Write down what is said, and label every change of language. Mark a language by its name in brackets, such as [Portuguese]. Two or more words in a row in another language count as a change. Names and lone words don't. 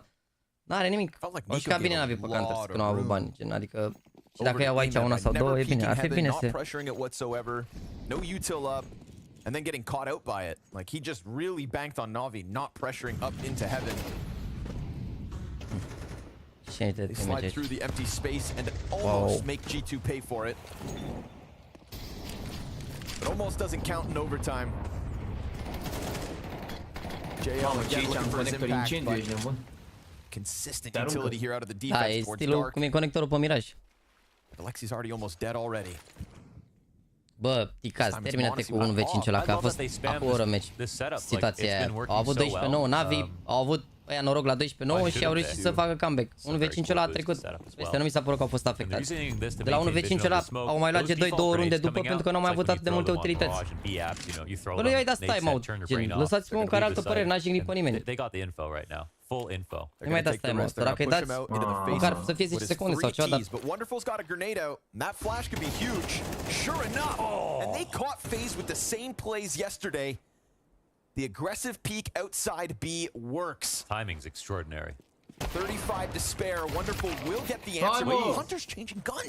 [Romanian] N-are nimic. O jucat bine NaVI pe Counter, că nu au avut bani, gen, adică și dacă iau aici una sau două, e bine, ar fi bine să... [English] No util up, and then getting caught out by it. Like he just really banked on NaVI, not pressuring up into heaven. They slide through the empty space and almost make G2 pay for it. It almost doesn't count in overtime. JL again looking for his impact, but consistent utility here out of the defense towards Dark. [Romanian] Cum e conectorul pe Miraj. [English] Alexi's already almost dead already. [Romanian] Bă, Ticaz, termină-te cu 1v5 ăla, că a fost acum o oră meci. Situația aia. Au avut 12-9, NaVI au avut ăia noroc la 12-9 și au reușit să facă comeback. 1v5 ăla a trecut. Peste nu mi s-a părut că au fost afectați. De la 1v5 ăla au mai luat G2 două runde după pentru că nu au mai avut atât de multe utilități. Bă, nu i-ai dat time-out, gen, lăsați-mă care altă părere, n-aș jigni pe nimeni. [English] Full info. [Romanian] Nu mai dați time-out, dacă îi dați, măcar să fie 10 secunde sau ceva, dar... [English] But Wonderful's got a grenade out, and that flash could be huge. Sure enough, and they caught FaZe with the same plays yesterday. The aggressive peek outside B works. Timing's extraordinary. 35 to spare. Wonderful will get the answer. But Hunter's changing guns.